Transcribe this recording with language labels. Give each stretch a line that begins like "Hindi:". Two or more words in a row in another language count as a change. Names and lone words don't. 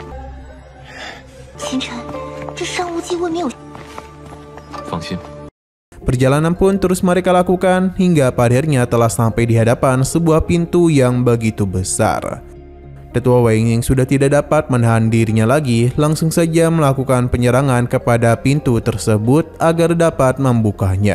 Chinese: Qingchen, 这上无忌未免有…… 放心。
Indonesian: Perjalanan pun terus mereka lakukan hingga pada akhirnya telah sampai di hadapan sebuah pintu yang begitu besar. Tetua Wei yang sudah tidak dapat menahan dirinya lagi langsung saja melakukan penyerangan kepada pintu tersebut agar dapat membukanya.